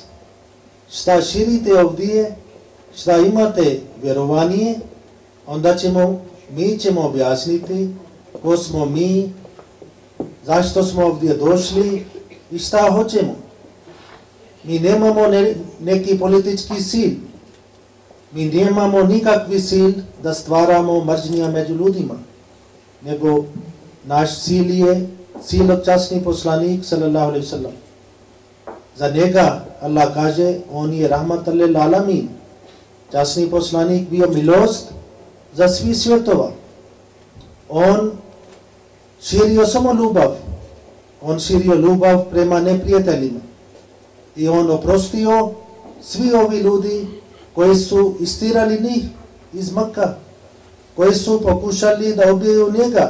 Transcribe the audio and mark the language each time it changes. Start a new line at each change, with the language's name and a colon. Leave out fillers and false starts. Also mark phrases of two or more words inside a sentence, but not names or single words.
Bosnian: Šta širite ovdje, šta imate vjerovanje, onda mi ćemo objasniti ko smo mi, zašto smo ovdje došli i šta hoćemo. Mi nemamo neki politički cilj. mi nemamo nikakvi cilj da stvaramo mržnja među ljudima, nego naš cilj je časni poslanik
Arabic: صلى الله عليه وسلم.
Bosnian: Za njega Allah kaže, on je
Arabic: رحمة للعالمين.
Bosnian: Časni poslanik bio milost za svi svjetova. On širio samo ljubav. On širio ljubav prema neprijateljima. I on oprostio svi ovi ljudi koji su istirali njih iz Makka, koji su pokušali da ubiju njega.